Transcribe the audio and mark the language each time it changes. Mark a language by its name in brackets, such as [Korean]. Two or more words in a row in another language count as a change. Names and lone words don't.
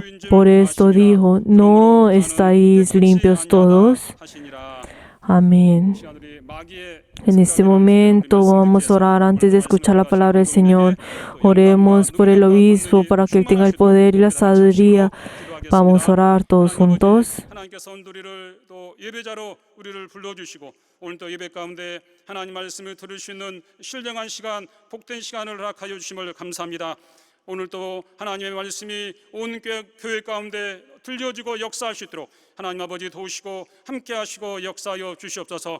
[Spanish] Por esto dijo: ¿no estáis limpios todos? Amén. En este momento vamos a orar antes de escuchar la palabra del Señor. Oremos por el obispo para que él tenga el poder y la sabiduría. Vamos a orar todos juntos. [Korean] 오늘도 예배 가운데 하나님 말씀을 들을 수 있는 신령한 시간, 복된 시간을 허락하여 주심을 감사합니다. 오늘도 하나님의 말씀이 온 교회 가운데 들려지고 역사할 수 있도록 하나님 아버지 도우시고 함께하시고 역사하여 주시옵소서.